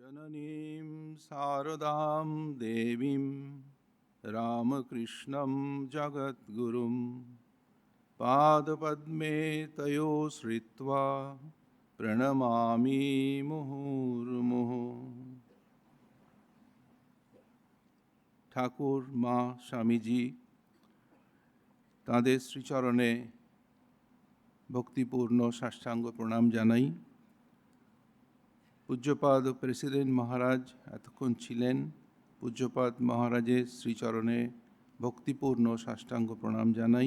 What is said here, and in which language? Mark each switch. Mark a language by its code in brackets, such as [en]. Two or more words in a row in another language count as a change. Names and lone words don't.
[sa] जननीं शारदां देवीं रामकृष्णं जगद्गुरुं पादपद्मे तयो श्रित्वा प्रणमामि मुहुर्मुहुः। [bn] ঠাকুর মা স্বামীজি তাঁদের শ্রীচরণে ভক্তিপূর্ণ সাষ্টাঙ্গ প্রণাম জানাই। পূজ্যপাদ প্রেসিডেন্ট মহারাজ এতক্ষণ ছিলেন, পূজ্যপাদ মহারাজের শ্রীচরণে ভক্তিপূর্ণ সাষ্টাঙ্গ প্রণাম জানাই।